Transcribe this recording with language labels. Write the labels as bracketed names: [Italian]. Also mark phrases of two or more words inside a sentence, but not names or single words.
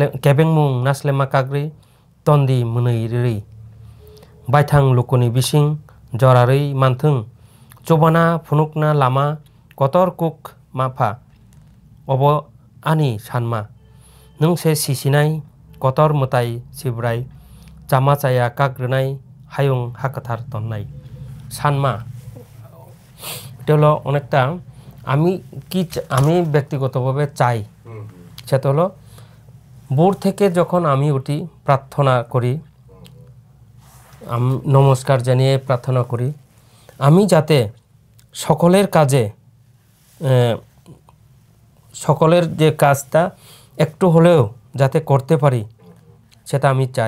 [Kok Borok] केबेंमुं नासलेमा काग्रै तन्दी मोनैरै बायथां लुकुनि बिसिं जरारै मानथों चबाना फुनुकना लामा कतर कुक माफा अब आनि सानमा नों से सिसिनाय कतर मोताय सिब्राय चामा चाया काग्रोनाय हायुं हाकाथार तन्नाय सानमा। [Bangla] এটা হলো অনেকটা আমি ব্যক্তিগতভাবে চাই, সেটা হলো ভোর থেকে যখন আমি উঠি প্রার্থনা করি, নমস্কার জানিয়ে প্রার্থনা করি, আমি যাতে সকলের কাজে সকলের যে কাজটা একটু হলেও যাতে করতে পারি সেটা আমি চাই।